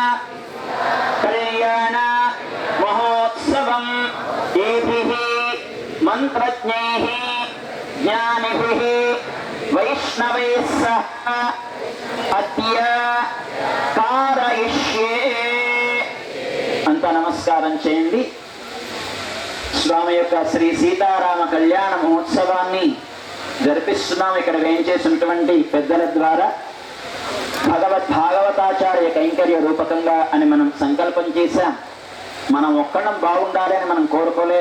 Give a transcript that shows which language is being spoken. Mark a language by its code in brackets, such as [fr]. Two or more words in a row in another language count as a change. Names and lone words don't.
[sa] कल्याण महोत्सवं एभिः मंत्रज्ञैः ज्ञानिभिः वैष्णवैः सह अद्य कारयिष्ये अंत नमस्कारं [te] చేయండి స్వామి యొక్క శ్రీ సీతారామ కళ్యాణ మహోత్సవాన్ని జరిపిస్తున్నాం. ఇక్కడ వేయించేసినటువంటి పెద్దల ద్వారా భగవద్భాగవతాచార్య కైంకర్య రూపకంగా అని మనం సంకల్పం చేశాం. మనం ఒక్కడం బాగుండాలి అని మనం కోరుకోలేదు.